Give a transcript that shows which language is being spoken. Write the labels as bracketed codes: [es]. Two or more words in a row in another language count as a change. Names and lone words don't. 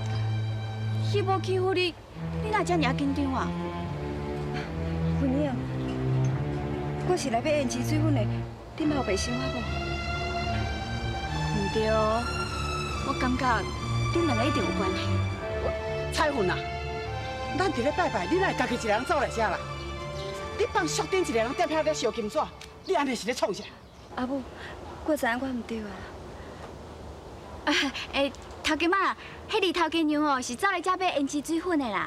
[nan] 伊无欺负你，你哪遮尔紧张啊？文英，我是来要胭脂水粉的，你冇白想我无？唔对，我感觉恁两个一定有关系。彩云啊，咱伫咧拜拜，你哪会家己一个人走来遮啦？你放宿顶一个人踮遐咧烧金纸，你安尼是咧创啥？阿母，我知影我唔对啊。头家妈，迄日头家娘哦是走来遮买胭脂水粉的啦。